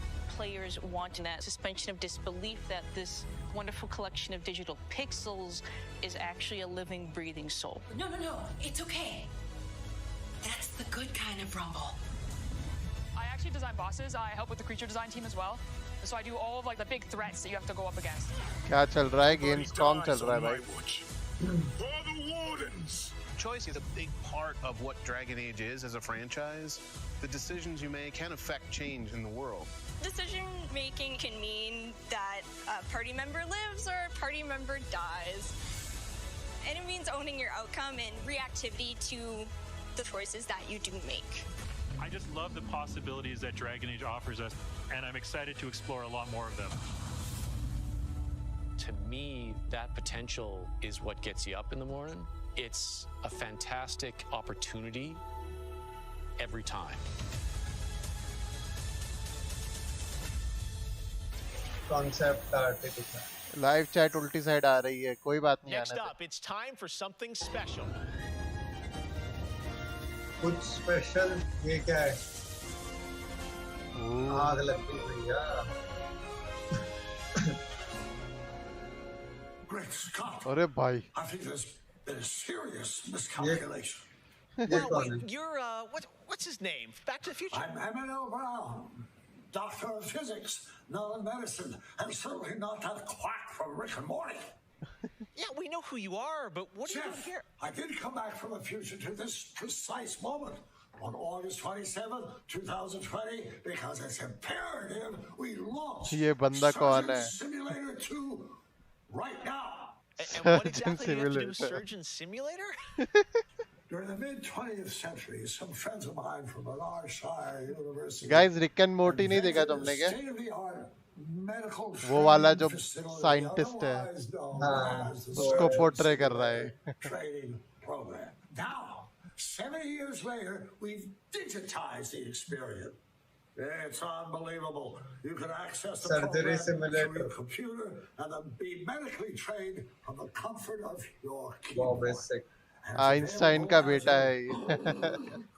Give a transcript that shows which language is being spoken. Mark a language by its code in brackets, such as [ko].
[en] Players want that suspension of disbelief that this wonderful collection of digital pixels is actually a living, breathing soul. No, it's okay. That's the good kind of rumble. I actually design bosses. I help with the creature design team as well. So I do all of like the big threats that you have to go up against. [hi] क्या चल रहा है Gamescom चल रहा है भाई [en] For the Wardens! Choice is a big part of what Dragon Age is as a franchise. The decisions you make can affect change in the world. Decision making can mean that a party member lives or a party member dies. And it means owning your outcome and reactivity to the choices that you do make. I just love the possibilities that Dragon Age offers us, and I'm excited to explore a lot more of them. To me, that potential is what gets you up in the morning. It's a fantastic opportunity every time. [hi] Concept art दिख रहा है. Live chat उल्टी side आ रही है. कोई बात नहीं. [en] Next up, it's time for something special. [hi] कुछ स्पेशल ये क्या है? आग लगती भैया. [en] Great Scott! [hi] अरे भाई. [en] I think there's been a serious miscalculation. You're what's his name? Back to the Future. I'm M.L. Brown, Doctor of Physics, not in medicine, and certainly not that quack from Rick and Morty. Yeah, we know who you are, but what are you doing here? I did come back from the future to this precise moment on August 27th, 2020, because it's imperative we launch [hi] ये बंदा कौन है? [en] Simulator 2 right now. And what exactly do you have to do with Surgeon Simulator? During the mid-20th century, some friends of mine from Valorshire University. [hi] Guys, Rick and Morty नहीं देखा तुमने क्या? वो वाला जो साइंटिस्ट है, उसको पोर्ट्रे कर रहा है. [en] Now, 70 years later, we've digitized the experience. It's unbelievable. You can access the program through your computer and then be medically trained from the comfort of your keyboard. [hi] Einstein का बेटा है.